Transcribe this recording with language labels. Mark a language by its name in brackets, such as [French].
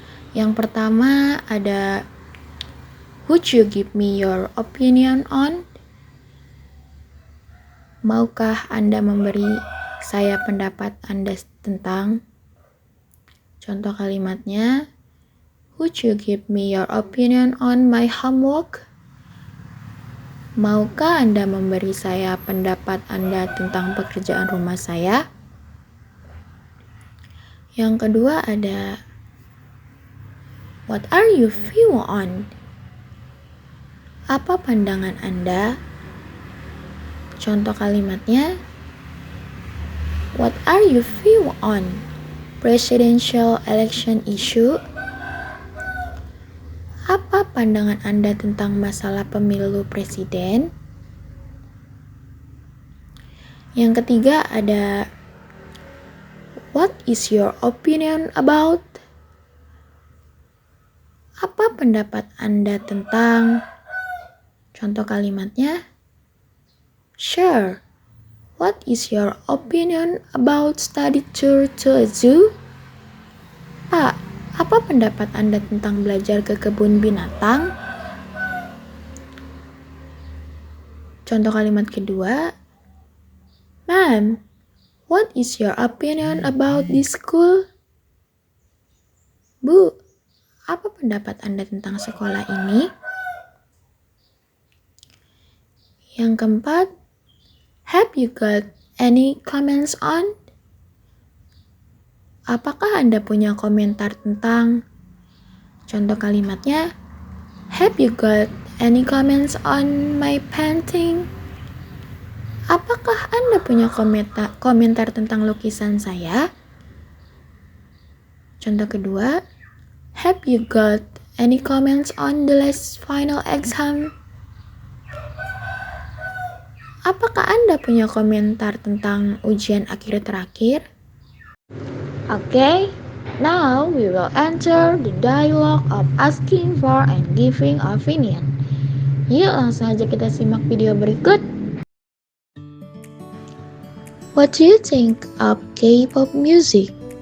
[Indonesian] Yang pertama ada [English] would you give me your opinion on? [Indonesian] Maukah Anda memberi saya pendapat Anda tentang? Contoh kalimatnya, [English] would you give me your opinion on my homework? [Indonesian] Maukah Anda memberi saya pendapat Anda tentang pekerjaan rumah saya? Yang kedua ada, [English] what are you view on? [Indonesian] Apa pandangan Anda? Contoh kalimatnya, [English] what are you view on presidential election issue? [Indonesian] Apa pandangan Anda tentang masalah pemilu presiden? Yang ketiga ada [English] what is your opinion about? [Indonesian] Apa pendapat Anda tentang? Contoh kalimatnya, sure. [English] What is your opinion about study tour to a zoo? [Indonesian] Pak, apa pendapat Anda tentang belajar ke kebun binatang? Contoh kalimat kedua, [English] ma'am, what is your opinion about this school? [Indonesian] Bu, apa pendapat Anda tentang sekolah ini? Yang keempat, [English] have you got any comments on? [Indonesian] Apakah Anda punya komentar tentang? Contoh kalimatnya, [English] have you got any comments on my painting? [Indonesian] Apakah Anda punya komentar tentang lukisan saya? Contoh kedua, [English] have you got any comments on the last final exam? [Indonesian] Apakah Anda punya komentar tentang ujian akhir terakhir? [English] Okay, now we will enter the dialogue of asking for and giving opinion. [Indonesian] Yuk langsung aja kita simak video berikut. [English] What do you think of K-pop music?